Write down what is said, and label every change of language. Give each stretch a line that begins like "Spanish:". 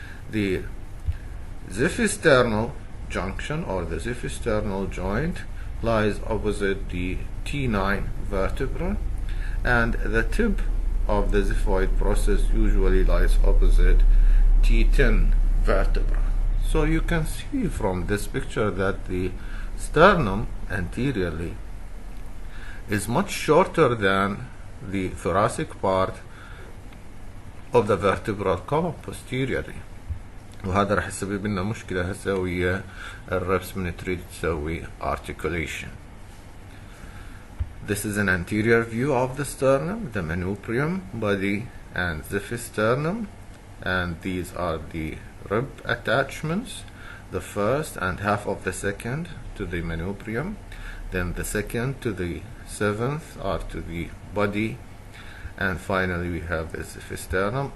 English: The xiphisternal junction or the xiphisternal joint lies opposite the T9 vertebra, and the tip of the xiphoid process usually lies opposite T10 vertebra. So you can see from this picture that the sternum anteriorly is much shorter than the thoracic part of the vertebral column posteriorly.
Arabic: وهذا راح يسبب لنا مشكلة هسه ويا الربس من تريد تسوي articulation.
English: This is an anterior view of the sternum, the manubrium, body, and xiphisternum, and these are the rib attachments, the first and half of the second to the manubrium, then the second to the seventh are to the body, and finally we have the xiphisternum.